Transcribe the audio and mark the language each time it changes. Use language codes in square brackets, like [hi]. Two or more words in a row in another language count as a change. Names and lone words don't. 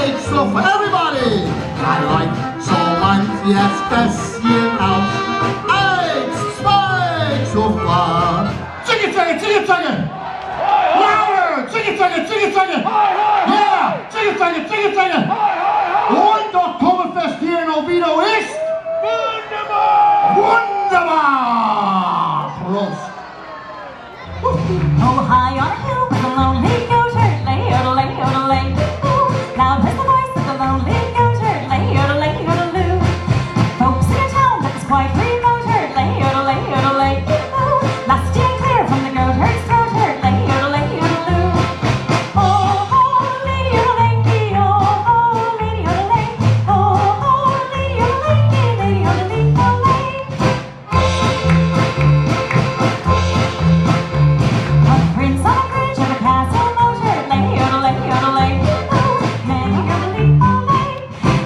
[en] So for everybody, I like so much, yes, [de] bisschen aus. Eins, zwei, [en] so far. Chicka, chicka, chicka, chicka. Louder! Chicka, chicka, chicka, chicka. Yeah! Chicka, chicka, chicka, chicka. [de] Und Octoberfest hier in Oviedo ist wunderbar! Prost! [en] Oh, high on a hill with a lonely goatherd, lay-oodle-lay, oodle-lay. Ooh, loud is the voice of the lonely goatherd, lay-oodle-lay, oodle-loo. Folks in a town that is quite remote-herd, lay-oodle-lay, oodle-lay. Ooh, lusty and clear from the goatherd's throat-herd, lay-oodle-lay, oodle-loo. Oh, oh, lady-oodle-lay, oh, lady-oodle-lay, oh, lady-oodle-lay, lady-oodle-lay. A prince on a bridge of a castle motor, lay-oodle-lay, oodle-lay, ooh, lay-oodle-lay.